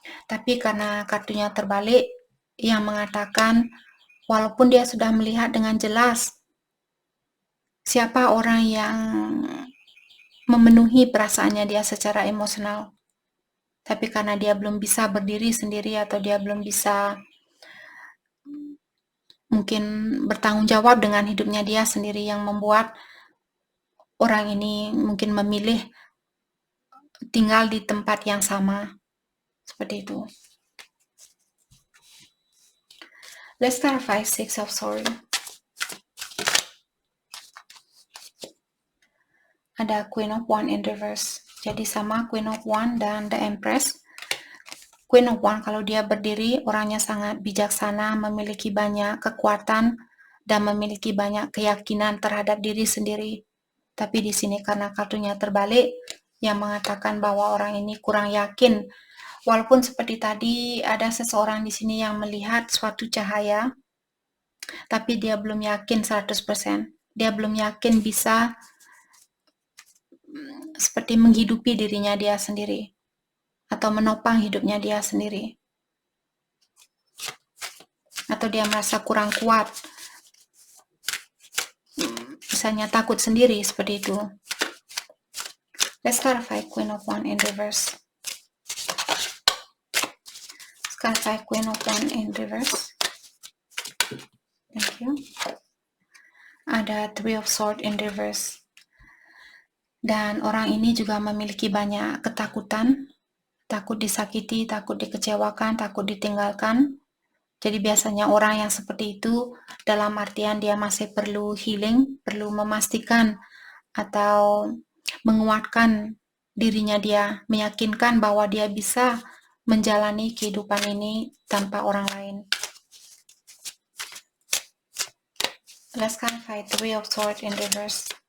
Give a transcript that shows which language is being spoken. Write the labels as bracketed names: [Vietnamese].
[Indonesian] Tapi karena kartunya terbalik, yang mengatakan walaupun dia sudah melihat dengan jelas siapa orang yang memenuhi perasaannya dia secara emosional, tapi karena dia belum bisa berdiri sendiri atau dia belum bisa mungkin bertanggung jawab dengan hidupnya dia sendiri, yang membuat orang ini mungkin memilih tinggal di tempat yang sama seperti itu. [English] Let's clarify Six of Swords. [Indonesian] Ada Queen of Wands [English] in reverse. [Indonesian] Jadi sama Queen of Wands dan The Empress. Queen of Wands kalau dia berdiri, orangnya sangat bijaksana, memiliki banyak kekuatan dan memiliki banyak keyakinan terhadap diri sendiri. Tapi di sini karena kartunya terbalik, yang mengatakan bahwa orang ini kurang yakin. Walaupun seperti tadi ada seseorang di sini yang melihat suatu cahaya, tapi dia belum yakin 100%. Dia belum yakin bisa seperti menghidupi dirinya dia sendiri atau menopang hidupnya dia sendiri. Atau dia merasa kurang kuat. Misalnya takut sendiri seperti itu. [English] Let's clarify Queen of Wands in reverse. Let's clarify Queen of Wands in reverse. Thank you. [Indonesian] Ada [English] Three of Swords in reverse. [Indonesian] Dan orang ini juga memiliki banyak ketakutan. Takut disakiti, takut dikecewakan, takut ditinggalkan. Jadi biasanya orang yang seperti itu dalam artian dia masih perlu healing, perlu memastikan atau menguatkan dirinya dia, meyakinkan bahwa dia bisa menjalani kehidupan ini tanpa orang lain. [English] Let's clarify Three of Swords in reverse.